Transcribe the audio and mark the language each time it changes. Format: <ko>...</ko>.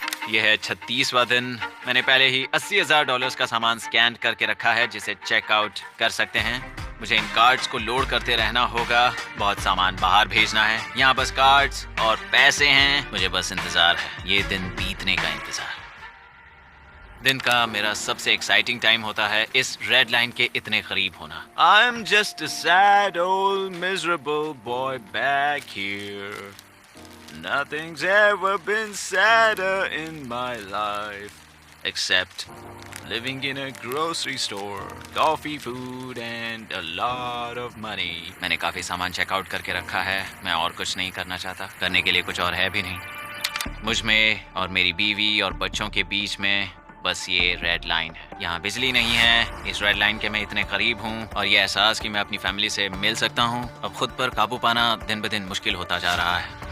<hi>यह है 36वां दिन। मैंने पहले ही $80,000 का सामान स्कैन करके रखा है जिसे चेकआउट कर सकते हैं। मुझे इन कार्ड्स को लोड करते रहना होगा। बहुत सामान बाहर भेजना है। यहाँ बस कार्ड्स और पैसे हैं। मुझे बस इंतजार है, ये दिन बीतने का इंतजार। दिन का मेरा सबसे एक्साइटिंग टाइम होता है इस रेड लाइन के इतने करीब होना।</hi> <en>I'm just a sad old miserable boy back here. Nothing's ever been sadder in my life except living in a grocery store, coffee, food and a lot of money.</en> <hi>मैंने काफी सामान checkout करके रखा है। मैं और कुछ नहीं करना चाहता। करने के लिए कुछ और है भी नहीं। मुझ में और मेरी बीवी और बच्चों के बीच में बस ये रेड लाइन है। यहाँ बिजली नहीं है। इस रेड लाइन के मैं इतने करीब हूँ और ये एहसास कि मैं अपनी फैमिली से मिल सकता हूँ अब खुद पर काबू पाना दिन ब दिन मुश्किल होता जा रहा है।</hi>